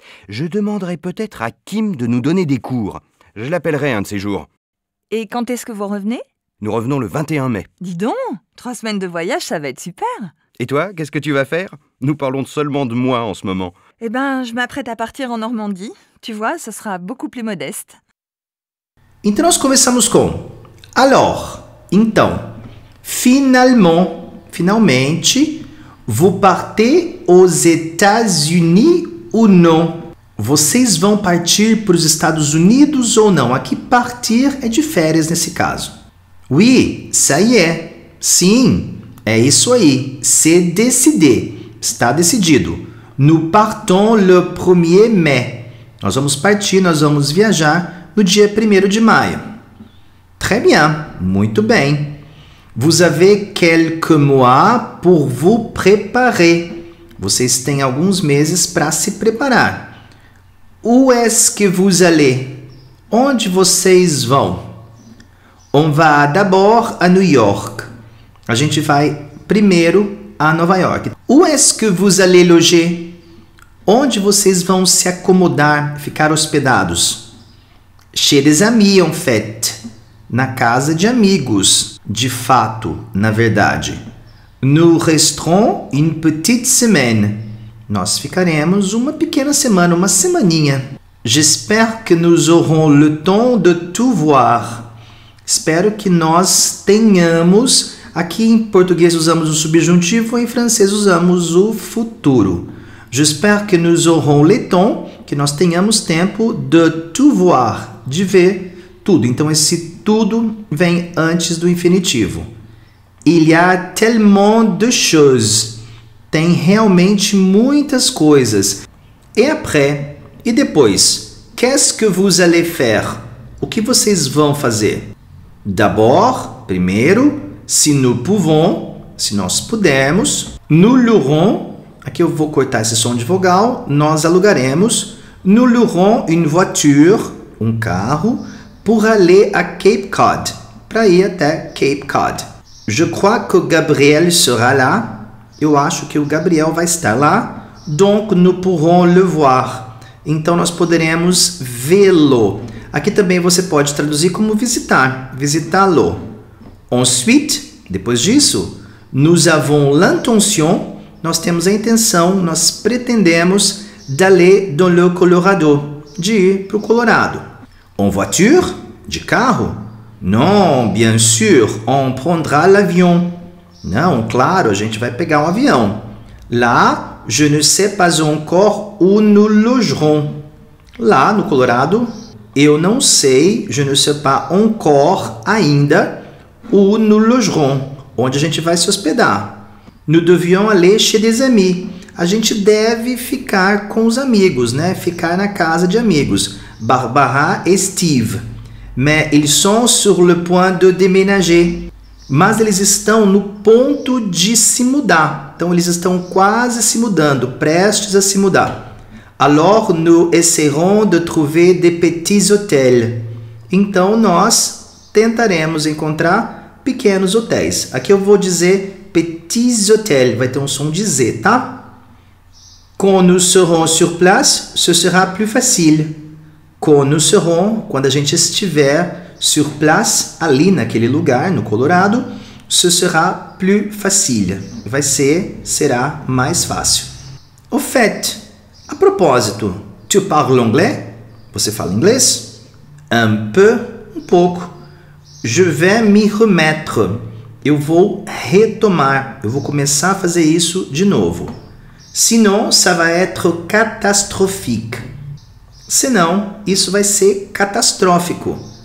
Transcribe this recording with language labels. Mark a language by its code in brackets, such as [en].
[fr] Je demanderai peut-être à Kim de nous donner des cours. Je l'appellerai un de ces jours. Et quand est-ce que vous revenez? Nous revenons le 21 mai. Dis donc, 3 semaines de voyage, ça va être super. Et toi, qu'est-ce que tu vas faire? Nous parlons seulement de moi en ce moment. Eh ben, je m'apprête à partir en Normandie. Tu vois, ce sera beaucoup plus modeste. [pt] Então nós começamos com [fr] alors, [pt] então, finalmente, [fr] vous partez aux États-Unis ou non? [pt] Vocês vão partir para os Estados Unidos ou não? Aqui partir é de férias nesse caso. [fr] Oui, ça y est. [pt] Sim, é isso aí. [fr] C'est décidé. [pt] Está decidido. [fr] Nous partons le 1er mai. [pt] Nós vamos partir, nós vamos viajar no dia 1º de maio. [fr] Très bien, [pt] muito bem. [fr] Vous avez quelques mois pour vous préparer. [pt] Vocês têm alguns meses para se preparar. [fr] Où est-ce que vous allez? [pt] Onde vocês vão? [fr] On va d'abord à New York. [pt] A gente vai primeiro a Nova York. [fr] Où est-ce que vous allez loger? [pt] Onde vocês vão se acomodar, ficar hospedados? [fr] Chez des amis, en fait. [pt] Na casa de amigos, de fato, na verdade. [fr] Nous resterons une petite semaine. [pt] Nós ficaremos uma pequena semana, uma semaninha. [fr] J'espère que nous aurons le temps de tout voir. [pt] Espero que nós tenhamos, aqui em português usamos o subjuntivo, em francês usamos o futuro. [fr] J'espère que nous aurons le temps, [pt] que nós tenhamos tempo [fr] de tout voir, [pt] de ver tudo. Então esse tudo vem antes do infinitivo. [fr] Il y a tellement de choses. [pt] Tem realmente muitas coisas. [fr] Et après, [pt] e depois? [fr] Qu'est-ce que vous allez faire? [pt] O que vocês vão fazer? [fr] D'abord, [pt] primeiro, [fr] si nous pouvons, [pt] se nós pudermos. [fr] Nous louerons, [pt] aqui eu vou cortar esse som de vogal, nós alugaremos. [fr] Nous louerons une voiture, [pt] um carro, [fr] pour aller à Cape Cod, [pt] para ir até Cape Cod. [fr] Je crois que Gabriel sera là. [pt] Eu acho que o Gabriel vai estar lá. [fr] Donc, nous pourrons le voir. [pt] Então, nós poderemos vê-lo. Aqui também você pode traduzir como visitar. Visitá-lo. [fr] Ensuite, [pt] depois disso, [fr] nous avons l'intention. [pt] Nós temos a intenção, nós pretendemos [fr] d'aller dans le Colorado. [pt] De ir para o Colorado. [fr] En voiture? [pt] De carro? [fr] Non, bien sûr, on prendra l'avion. [pt] Não, claro, a gente vai pegar um avião. [fr] Lá, je ne sais pas encore où nous logerons. [pt] Lá, no Colorado, eu não sei, [fr] je ne sais pas encore [pt] ainda, [fr] où nous logerons, [pt] onde a gente vai se hospedar. [fr] Nous devions aller chez des amis. [pt] a gente deve ficar com os amigos, né? Ficar na casa de amigos. Barbara et Steve. [fr] Mais ils sont sur le point de déménager. [pt] Mas eles estão no ponto de se mudar. Então, eles estão quase se mudando, prestes a se mudar. [fr] Alors, nous essaierons de trouver des petits hôtels. [pt] Então, nós tentaremos encontrar pequenos hotéis. Aqui eu vou dizer petits hôtels, vai ter um som de Z, tá? [fr] Quand nous serons sur place, ce sera plus facile. Quand nous serons, [pt] quando a gente estiver [fr] sur place, [pt] ali naquele lugar, no Colorado, [fr] ce sera plus facile. [pt] Será mais fácil. [fr] Au fait, [pt] a propósito, [fr] tu parles anglais? [pt] Você fala inglês? [fr] Un peu, [pt] um pouco. [fr] Je vais m'y remettre. [pt] Eu vou retomar. Eu vou começar a fazer isso de novo. [fr] Sinon, ça va être catastrophique. [pt] Senão, isso vai ser catastrófico.